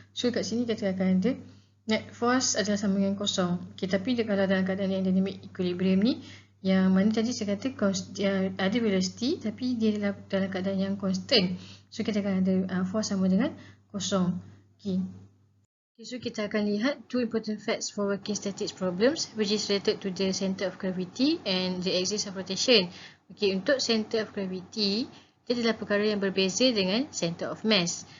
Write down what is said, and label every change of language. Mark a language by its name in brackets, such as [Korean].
[Malay] So kat sini kita akan ada net force adalah sama dengan kosong. Okay, tapi kalau dalam keadaan yang dynamic equilibrium ni, yang mana tadi saya kata ada velocity tapi dia dalam keadaan yang constant. So kita akan ada force sama dengan kosong. Okay. So kita akan lihat [English] two important facts for working statics problems which is related to the center of gravity and the axis of rotation. [Malay] Okay, untuk center of gravity dia adalah perkara yang berbeza dengan center of mass.